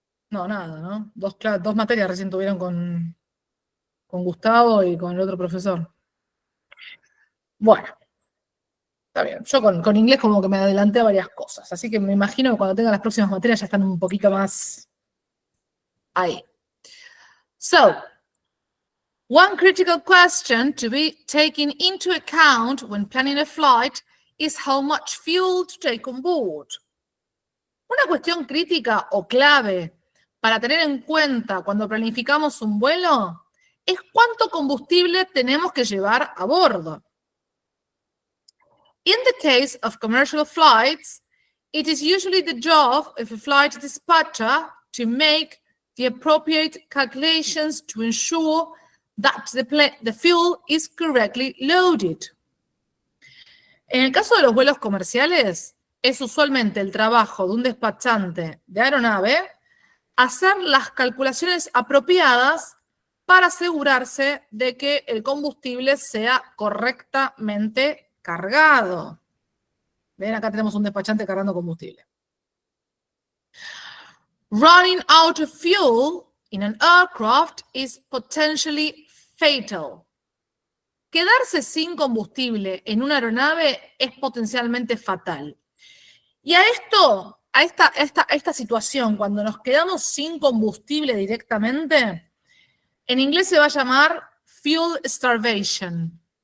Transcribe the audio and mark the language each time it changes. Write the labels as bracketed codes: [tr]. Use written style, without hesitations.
[es] No, nada, ¿no? Dos materias recién tuvieron con Gustavo y con el otro profesor. Bueno, está bien. Yo con inglés como que me adelanté a varias cosas, así que me imagino que cuando tenga las próximas materias ya están un poquito más ahí. [en] So, one critical question to be taken into account when planning a flight is how much fuel to take on board. [es] Una cuestión crítica o clave para tener en cuenta cuando planificamos un vuelo es cuánto combustible tenemos que llevar a bordo. [en] In the case of commercial flights, it is usually the job of a flight dispatcher to make the appropriate calculations to ensure that the fuel is correctly loaded. [es] En el caso de los vuelos comerciales, es usualmente el trabajo de un despachante de aeronave hacer las calculaciones apropiadas para asegurarse de que el combustible sea correctamente cargado. Ven, acá tenemos un despachante cargando combustible. [en] Running out of fuel in an aircraft is potentially fatal. [es] Quedarse sin combustible en una aeronave es potencialmente fatal. Y a esta situación, cuando nos quedamos sin combustible directamente, en inglés se va a llamar fuel starvation.